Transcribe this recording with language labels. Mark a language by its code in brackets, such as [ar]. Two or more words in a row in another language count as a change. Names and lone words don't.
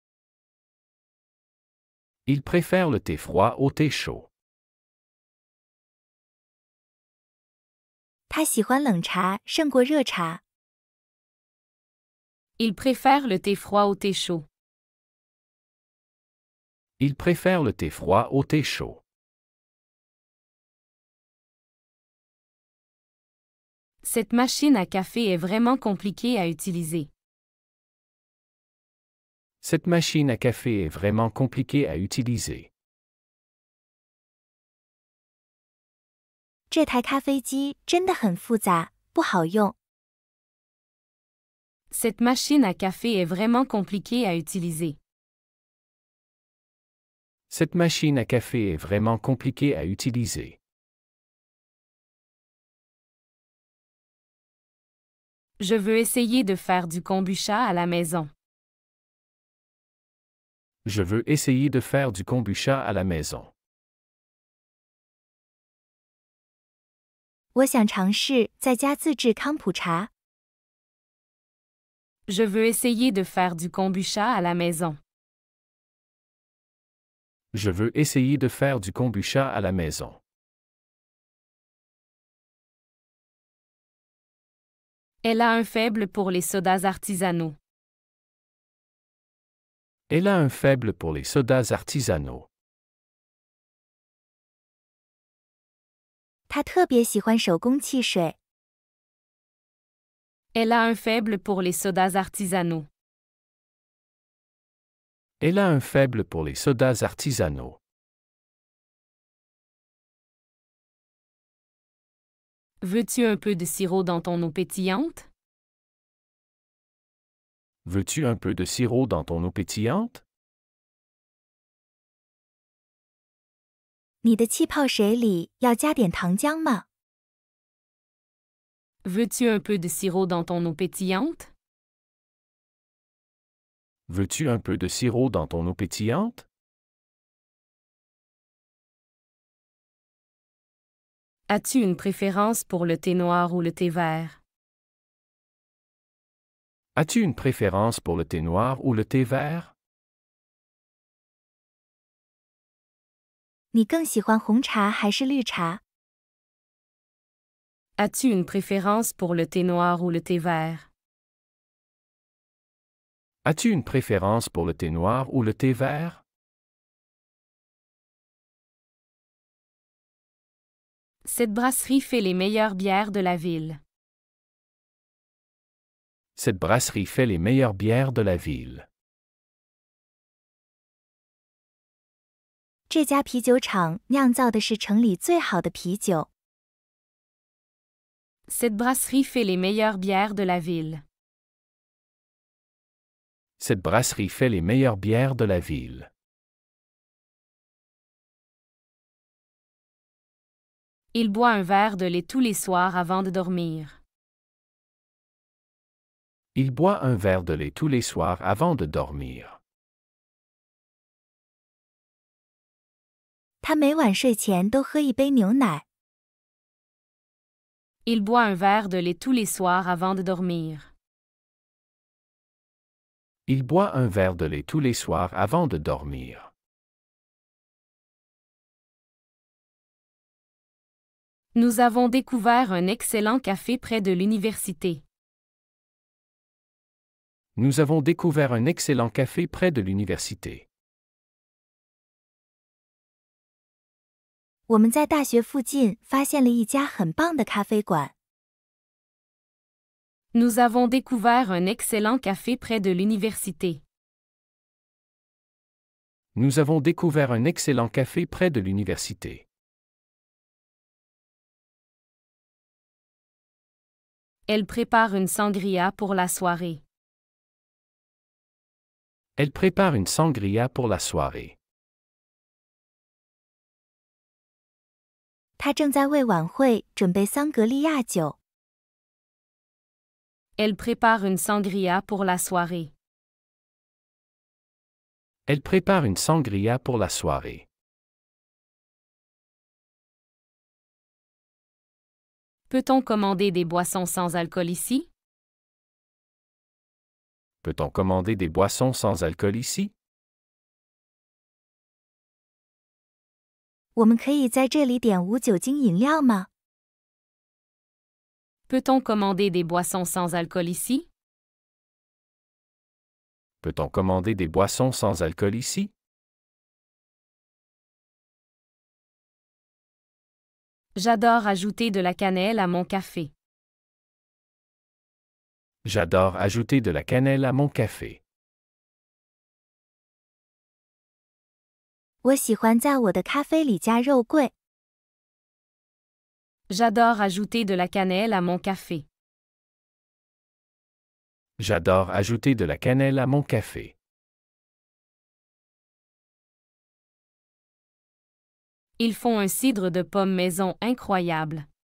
[fr] Il préfère le thé froid au thé chaud. [zh] 他喜欢冷茶胜过热茶。 [fr] Il préfère le thé froid au thé chaud. Il préfère le thé froid au thé chaud. Cette machine à café est vraiment compliquée à utiliser. Cette machine à café est vraiment compliquée à utiliser. [zh] 这台咖啡机真的很复杂，不好用。 [fr] Cette machine à café est vraiment compliquée à utiliser. Cette machine à café est vraiment compliquée à utiliser. Je veux essayer de faire du kombucha à la maison. Je veux essayer de faire du kombucha à la maison. [zh] 我想尝试在家自制康普茶。 [fr] Je veux essayer de faire du kombucha à la maison. Je veux essayer de faire du kombucha à la maison. Elle a un faible pour les sodas artisanaux. Elle a un faible pour les sodas artisanaux. [zh] 他特别喜欢手工汽水。 [fr] Elle a un faible pour les sodas artisanaux. Elle a un faible pour les sodas artisanaux. Veux-tu un peu de sirop dans ton eau pétillante? Veux-tu un peu de sirop dans ton eau pétillante? [zh] 你的气泡水里要加点糖浆吗？ [fr] Veux-tu un peu de sirop dans ton eau pétillante? Veux-tu un peu de sirop dans ton eau pétillante? As-tu une préférence pour le thé noir ou le thé vert? As-tu une préférence pour le thé noir ou le thé vert? [zh] 你更喜欢红茶还是绿茶？ [fr] As-tu une préférence pour le thé noir ou le thé vert? As-tu une préférence pour le thé noir ou le thé vert? Cette brasserie fait les meilleures bières de la ville. Cette brasserie fait les meilleures bières de la ville. [zh] 这家啤酒厂酿造的是城里最好的啤酒。 [fr] Cette brasserie fait les meilleures bières de la ville. Cette brasserie fait les meilleures bières de la ville. Il boit un verre de lait tous les soirs avant de dormir. Il boit un verre de lait tous les soirs avant de dormir. [zh] 他每晚睡前都喝一杯牛奶。 [fr] Il boit un verre de lait tous les soirs avant de dormir. Il boit un verre de lait tous les soirs avant de dormir. Il boit un verre de lait tous les soirs avant de dormir. Nous avons découvert un excellent café près de l'université. Nous avons découvert un excellent café près de l'université. [zh] 我们在大学附近发现了一家很棒的咖啡馆。 [fr] Nous avons découvert un excellent café près de l'université. Nous avons découvert un excellent café près de l'université. Elle prépare une sangria pour la soirée. Elle prépare une sangria pour la soirée. [zh] 她正在为晚会准备桑格利亚酒。 [fr] Elle prépare une sangria pour la soirée. Elle prépare une sangria pour la soirée. Peut-on commander des boissons sans alcool ici? Peut-on commander des boissons sans alcool ici? [zh] 我们可以在这里点无酒精饮料吗？ [fr] Peut-on commander des boissons sans alcool ici? Peut-on commander des boissons sans alcool ici? J'adore ajouter de la cannelle à mon café. J'adore ajouter de la cannelle à mon café. [zh] 我喜欢在我的咖啡里加肉桂。 [fr] J'adore ajouter de la cannelle à mon café. J'adore ajouter de la cannelle à mon café. Ils font un cidre de pomme maison incroyable.